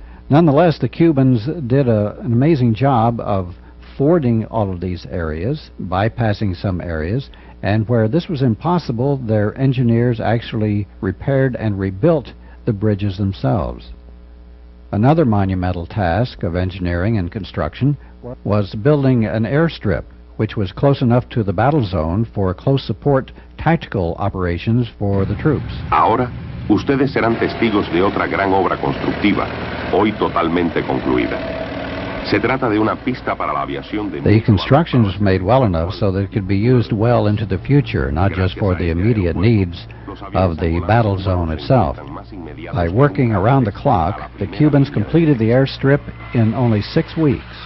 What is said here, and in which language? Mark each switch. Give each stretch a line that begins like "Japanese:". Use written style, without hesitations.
English: Nonetheless, the Cubans did an amazing job of fording all of these areas, bypassing some areas, and where this was impossible, their engineers actually repaired and rebuilt the bridges themselves. Another monumental task of engineering and construction was building an airstrip which was close enough to the battle zone for close support tactical operations for the troops.
Spanish: Ahora, ustedes serán testigos de otra gran obra constructiva, hoy totalmente concluida.
English: The construction was made well enough so that it could be used well into the future, not just for the immediate needs of the battle zone itself. By working around the clock, the Cubans completed the airstrip in only 6 weeks.